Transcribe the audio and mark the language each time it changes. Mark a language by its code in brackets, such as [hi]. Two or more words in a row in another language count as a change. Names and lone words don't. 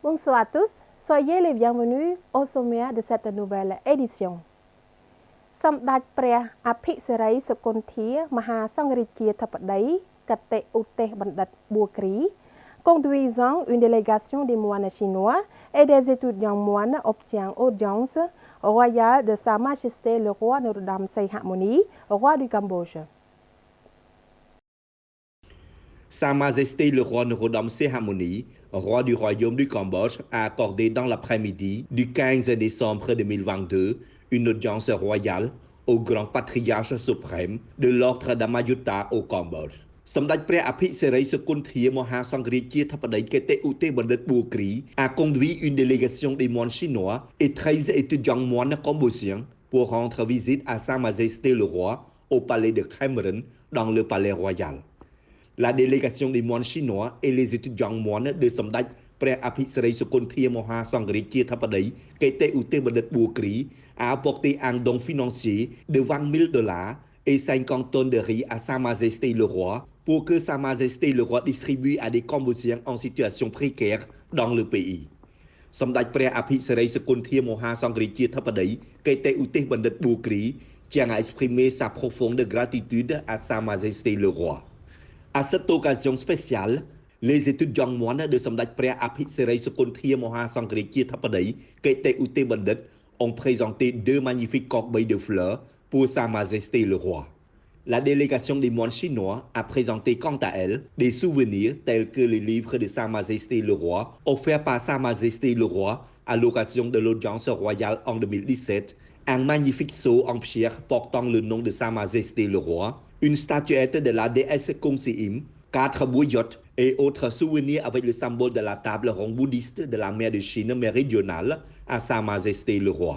[fr] Bonsoir à tous, soyez les bienvenus au sommaire de cette nouvelle édition. សម្ដេចព្រះអភិសិរិសុគន្ធាមហាសង្ឃរាជាធិបតីកតេឧទេសបណ្ឌិតបួគ្រី conduisant une délégation des moines chinois et des étudiants moines obtient audience royale de Sa Majesté le roi Norodom Sihamoni, roi du Cambodge. Sa Majesté le roi Norodom Sihamoni, roi du royaume du Cambodge, a accordé dans l'après-midi du 15 décembre 2022 une audience royale au grand patriarche suprême de l'ordre d'Amayutta au Cambodge. សម្ដេចព្រះអភិសិរិសុគន្ធាមហាសង្ឃរាជាធិបតីកតេឧទេសបណ្ឌិតបួគ្រី a conduit une délégation des moines chinois et 13 étudiants moines cambodgiens pour rendre visite à Sa Majesté le roi au palais de Cameron dans le palais royal. La délégation des moines chinois et les étudiants moines de សម្ដេចព្រះអភិសិរិសុគន្ធាមហាសង្ឃរាជាធិបតីកតេឧទេសបណ្ឌិតបួគ្រី a apporté un don financier de $20,000 et 50 tonnes de riz à Sa Majesté le roi pour que Sa Majesté le roi distribue à des Cambodgiens en situation précaire dans le pays. សម្ដេចព្រះអភិសិរិសុគន្ធាមហាសង្ឃរាជាធិបតីកតេឧទេសបណ្ឌិតបួគ្រី tient à exprimer sa profonde gratitude à Sa Majesté le roi. À cette occasion spéciale, les étudiants moines de សម្ដេចព្រះអភិសិរិសុគន្ធាមហាសង្ឃរាជាធិបតីកតេឧទេសបណ្ឌិត ont présenté 2 magnifiques corbeilles de fleurs pour Sa Majesté le roi. La délégation des moines chinois a présenté quant à elle des souvenirs tels que les livres de Sa Majesté le roi offerts par Sa Majesté le roi à l'occasion de l'audience royale en 2017, un magnifique sceau en pierre portant le nom de Sa Majesté le roi, une statuette de la déesse Kongsiim, 4 bouillottes et autres souvenirs avec le symbole de la table ronde bouddhiste de la mer de Chine méridionale à Sa Majesté le roi.